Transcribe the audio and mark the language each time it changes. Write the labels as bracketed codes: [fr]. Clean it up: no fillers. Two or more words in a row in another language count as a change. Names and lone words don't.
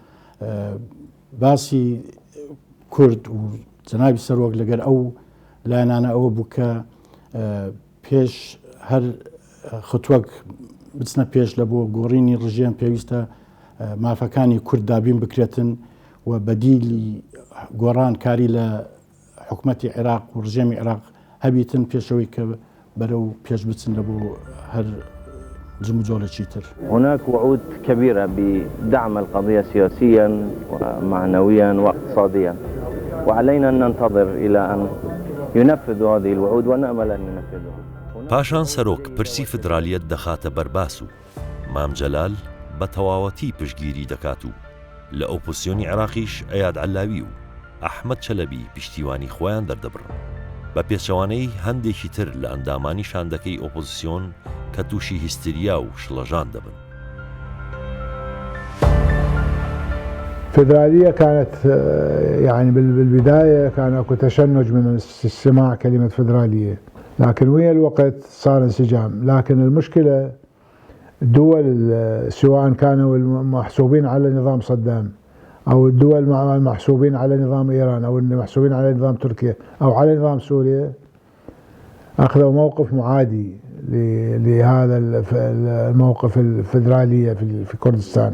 [ckb] باسی کورد و جەنابی سەرۆک لەگەر ئەو لایەنانە ئەوە بوو کە پێش هەر خۆتوەک بچنە پێش لە بۆ گۆڕینی ڕژێم پێویستە مافەکانی کورد دابین بکرێتن و بەدیلی گۆڕان کاری لە حکومەتی عێراق و ڕژێمی عێراق هەبیتن پێشەوەی کە بەرەو پێش بچن لە بۆ هەر [ar] هناك وعود كبيرة بدعم القضية سياسيا ومعنويا واقتصاديا وعلينا أن ننتظر إلى أن ينفذوا هذه الوعود ونأمل أن ينفذوها. [ckb] پاشان سەرۆک پرسی فدرالیەت دەخاتە بەرباس و مام جەلال بە تەواوەتی پشتگیری دەکات و لە ئۆپۆزیسیۆنی عێراقیش ئەیاد عەلاوی و ئەحمەد چەلەبی پشتیوانی خۆیان دەردەبڕن بە پێچەوانەی هەندێکی تر لە ئەندامانی شاندەکەی ئۆپۆزیسیۆن کە تووشی هیستریا و شڵەژان دەبن. [ar] فدرالية كانت يعني بالبداية كان اكو تشنج من استماع كلمة فدرالية، لكن ويا الوقت صار انسجام. لكن المشكلة الدول سواء كانوا المحسوبين على نظام صدام أو الدول المحسوبين على نظام إيران أو المحسوبين على نظام تركيا أو على نظام سوريا أخذوا موقف معادي لهذا الموقف الفدرالية في كردستان.